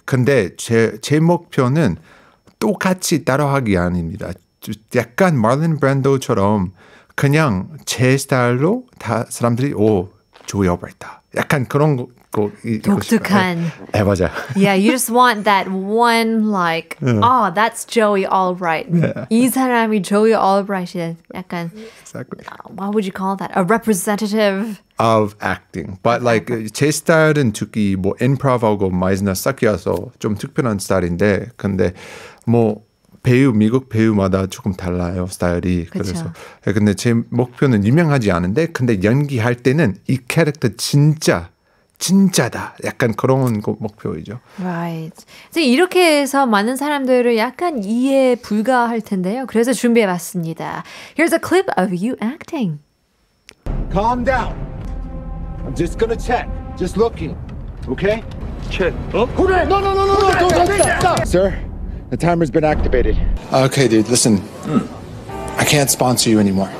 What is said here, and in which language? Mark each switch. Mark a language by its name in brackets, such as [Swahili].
[Korean] 근데 제 목표는 똑같이 따라하기 아닙니다. 약간 마를린 브랜도처럼 그냥 제 스타일로 다 사람들이 조이 알브라이트다. 약간 그런 거 독특한. 네, 맞아요. [English] Yeah, you just want that one like, that's Joey Albright. Yeah. [Korean] 이 사람이 Joey Albright이 약간, [English] Exactly. what would you call that? A representative of acting. But like [Korean] 제 스타일은 특히 뭐 improve하고 마이즈나 섞여서 좀 특별한 스타일인데, 근데 뭐 미국 배우마다 조금 달라요, 스타일이. 그쵸. 그래서 근데 제 목표는 유명하지 않은데, 근데 연기할 때는 이 캐릭터 진짜다. 약간 그런 목표이죠. [English] Right. [Korean] 이렇게 해서 많은 사람들을 약간 이해 불가할 텐데요. 그래서 준비해봤습니다. [English] Here's a clip of you acting. Calm down. I'm just gonna check. Just looking. Okay? Check. No, don't touch that. Stop. Sir, the timer's been activated. Okay, dude, listen. I can't sponsor you anymore.